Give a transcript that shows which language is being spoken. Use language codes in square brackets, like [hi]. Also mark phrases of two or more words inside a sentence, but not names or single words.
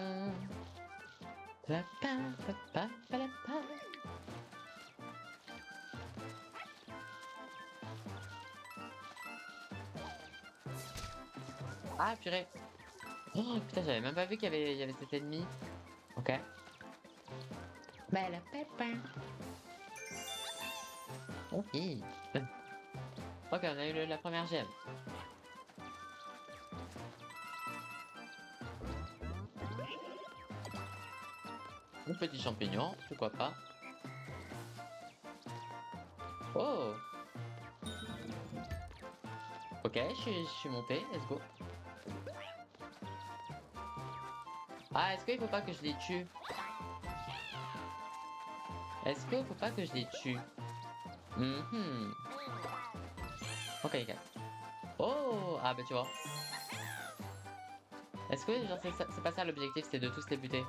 [fr] Pa-pa, pa-pa, pa-la-pa. Ah, purée. Oh, putain, j'avais même pas vu qu'il y avait cet ennemi. Ok. Ba-la-pa-pa. Ok. Ok, on a eu la première gemme. Un petit champignon, pourquoi pas. Oh. Ok, je suis monté, [en] let's go. [fr] Ah, est-ce qu'il faut pas que je les tue? Est-ce qu'il faut pas que je les tue? Mhm. Ok, nickel. Oh! Ah, bah tu vois. Est-ce que genre c'est pas ça l'objectif, c'est de tous les buter?